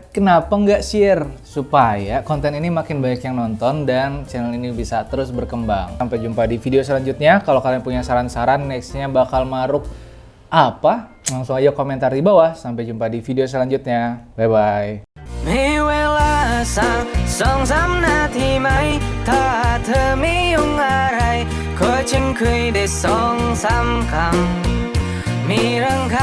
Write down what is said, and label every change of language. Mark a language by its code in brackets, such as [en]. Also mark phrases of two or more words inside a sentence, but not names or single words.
[id] Kenapa nggak share? Supaya konten ini makin banyak yang nonton dan channel ini bisa terus berkembang. Sampai jumpa di video selanjutnya. Kalau kalian punya saran-saran nextnya bakal maruk apa? Langsung aja komentar di bawah. Sampai jumpa di video selanjutnya. Bye-bye. [th] 2-3 นาทีไหมถ้าเธอไม่ยุ่งอะไรขอฉันคุยได้2-3 คำมีเรื่อง